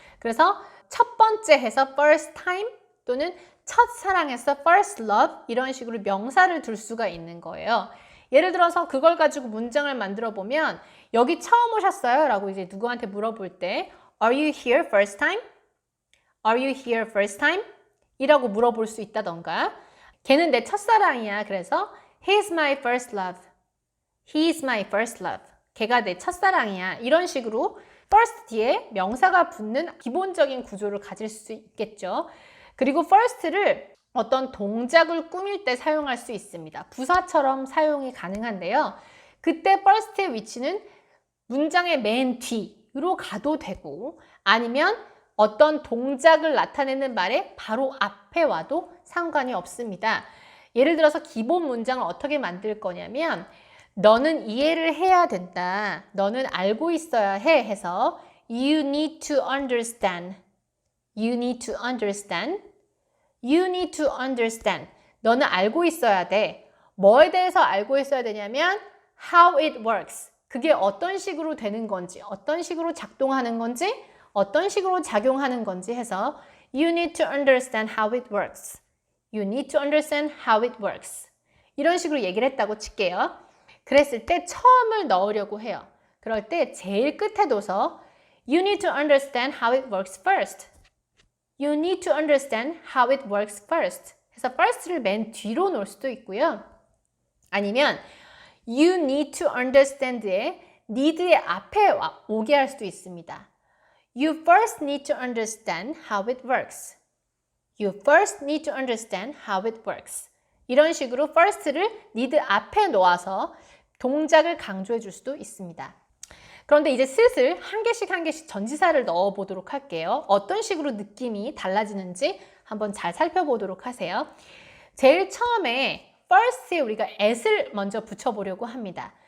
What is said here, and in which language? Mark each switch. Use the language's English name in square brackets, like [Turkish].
[Korean] 그래서 첫 번째 해서 first time 또는 첫사랑에서 first love 이런 식으로 명사를 둘 수가 있는 거예요. 예를 들어서 그걸 가지고 문장을 만들어 보면 여기 처음 오셨어요? 라고 이제 누구한테 물어볼 때 [English] Are you here first time? Are you here first time? [Korean] 이라고 물어볼 수 있다던가 걔는 내 첫사랑이야. [English] 그래서 He's my first love. He's my first love. [Korean] 걔가 내 첫사랑이야. 이런 식으로 first 뒤에 명사가 붙는 기본적인 구조를 가질 수 있겠죠. 그리고 first를 어떤 동작을 꾸밀 때 사용할 수 있습니다. 부사처럼 사용이 가능한데요. 그때 first의 위치는 문장의 맨 뒤로 가도 되고 아니면 어떤 동작을 나타내는 말에 바로 앞에 와도 상관이 없습니다. 예를 들어서 기본 문장을 어떻게 만들 거냐면 너는 이해를 해야 된다. 너는 알고 있어야 해 해서 [English] You need to understand. You need to understand. You need to understand. [Korean] 너는 알고 있어야 돼. 뭐에 대해서 알고 있어야 되냐면 [English] how it works. [Korean] 그게 어떤 식으로 되는 건지, 어떤 식으로 작동하는 건지, 어떤 식으로 작용하는 건지 해서 [English] You need to understand how it works. You need to understand how it works. [Korean] 이런 식으로 얘기를 했다고 칠게요. 그랬을 때 처음을 넣으려고 해요. 그럴 때 제일 끝에 둬서 [English] You need to understand how it works first. You need to understand how it works first. [Korean] 해서 first를 맨 뒤로 놓을 수도 있고요. 아니면 [English] You need to understand [Korean] 에 need의 앞에 오게 할 수도 있습니다. [English] You first need to understand how it works. You first need to understand how it works. [Korean] 이런 식으로 first를 need 앞에 놓아서 동작을 강조해 줄 수도 있습니다. 그런데 이제 슬슬 한 개씩 전치사를 넣어 보도록 할게요. 어떤 식으로 느낌이 달라지는지 한번 잘 살펴보도록 하세요. 제일 처음에 first에 우리가 at을 먼저 붙여보려고 합니다.